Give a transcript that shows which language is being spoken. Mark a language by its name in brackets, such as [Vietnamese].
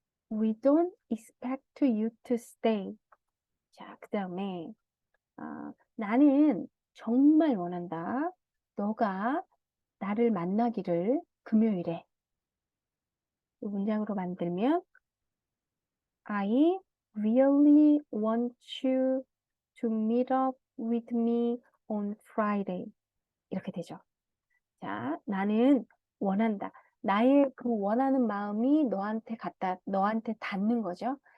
[English] We don't expect you to stay. [Korean] 자, 그 다음에, 나는 정말 원한다. 너가 나를 만나기를 금요일에. 이 문장으로 만들면, [English] I really want you to meet up with me on Friday. [Korean] 이렇게 되죠. 자, 나는 원한다. 나의 그 원하는 마음이 너한테 닿는 거죠.